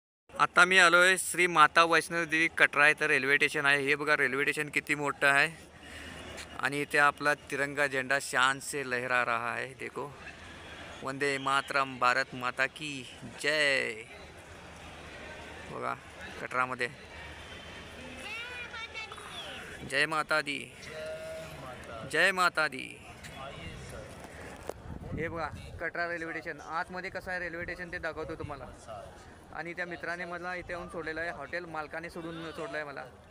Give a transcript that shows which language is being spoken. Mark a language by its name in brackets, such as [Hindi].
[Marathi] आता मी आलो आहे श्री माता वैष्णोदेवी कटरा इथं रेल्वे स्टेशन आहे. हे बघा रेल्वे स्टेशन किती मोठं आहे आणि इथे आपला तिरंगा झेंडा [Hindi] शान से लहरा रहा है. देखो वंदे मातरम भारत माता की जय. [Marathi] बघा कटरामध्ये जय माता दी. जय माता दी. हे बघा कटरा रेल्वे स्टेशन. आतमध्ये कसं आहे रेल्वे स्टेशन ते दाखवतो तुम्हाला. आणि त्या मित्राने मला इथे येऊन सोडलेलं आहे. हॉटेल मालकाने सोडलं आहे मला.